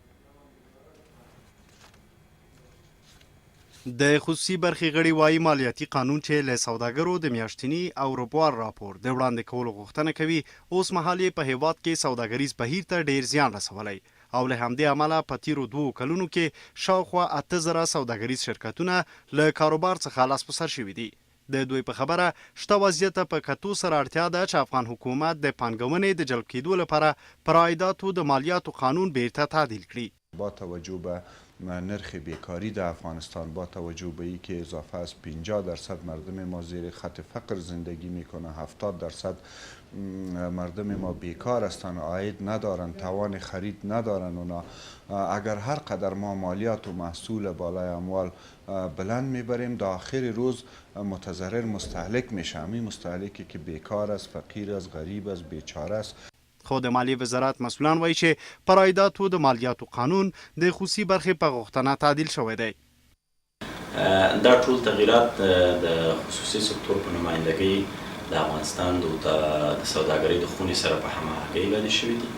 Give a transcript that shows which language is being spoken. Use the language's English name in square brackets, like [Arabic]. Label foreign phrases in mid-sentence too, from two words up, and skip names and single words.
[Pashto] د خصوصي برخې غړي وایي مالیاتي قانون چې له سوداګرو د میاشتني او روبوار راپور د وړاندې کولو غوښتنه کوي، اوس مهال یې په هیواد کې سوداګریز بهیر ته ډیر زیان رسولی او له همدې امله په تیرو 2 کلونو کې شاوخوا 8000 سوداګریز شرکتونه له کاروبار څخه لاس په سر شوي دي. د دوی په خبره شته وضعیت په کتو سره اړتیا ده چې افغان حکومت د پانګونې د جلب کېدو لپاره پر عایداتو د مالیاتو قانون بیرته تعدیل کړي. [Persian] با توجه به نرخ بیکاری در افغانستان، با توجه به ای که اضافه از 50% مردم ما زیر خط فقر زندگی میکنه، 70% مردم ما بیکار هستند، عاید ندارن، توان خرید ندارن. اونا اگر هر قدر ما مالیات و محصول بالای اموال بلند میبریم، در آخر روز متضرر مستهلک میشه. همین مستهلکی که بیکار است، فقیر است، غریب است، بیچاره است. [Pashto] خو د مالیې وزارت مسئولان وایي چې پر عایداتو د مالیاتو قانون د خصوصي برخې په غوښتنه تعدیل شوی دی. دا ټول تغییرات د خصوصي سکتور په نمایندګۍ د افغانستان د سوداګرۍ د خونې سره په هماهنګۍ باندې شوي دي.